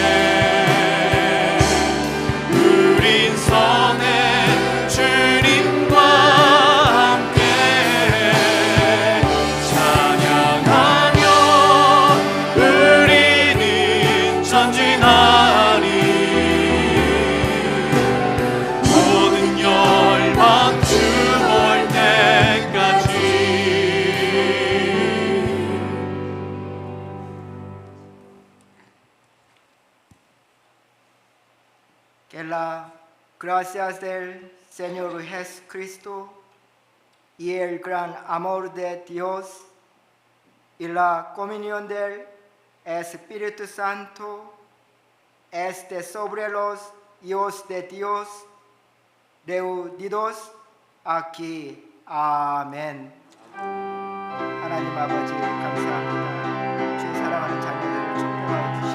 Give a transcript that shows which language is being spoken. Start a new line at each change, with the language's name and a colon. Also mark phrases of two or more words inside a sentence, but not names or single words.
Korean: 우린 선의 주님과 함께 찬양하며 우리는 전진하리. 모든 열망 주볼 때까지.
Spanish: Que la gracia del Señor Jesucristo y el gran amor de Dios y la comunión del Espíritu Santo esté sobre los hijos de Dios reunidos aquí.
Korean: 아멘. 하나님 아버지 감사합니다. 주의 사랑하는 자녀들을 축복하여